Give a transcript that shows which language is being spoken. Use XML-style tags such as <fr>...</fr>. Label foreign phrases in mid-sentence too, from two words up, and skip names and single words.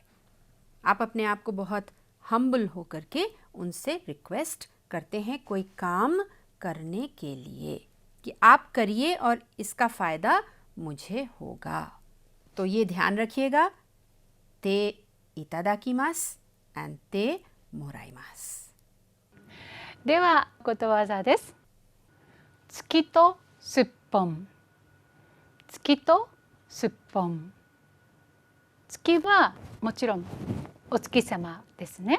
<hi>आप अपने आप को बहुत हम्बल होकर के उनसे रिक्वेस्ट करते हैं कोई काम करने के लिए कि आप करिए और इसका फ़ायदा मुझे होगा। तो ये ध्यान रखिएगा,</hi> <ja>ていただきます एंड てもらいます. ではことわざです。月とすっぽん。月とすっぽん。月はもちろんお月様ですね。</ja>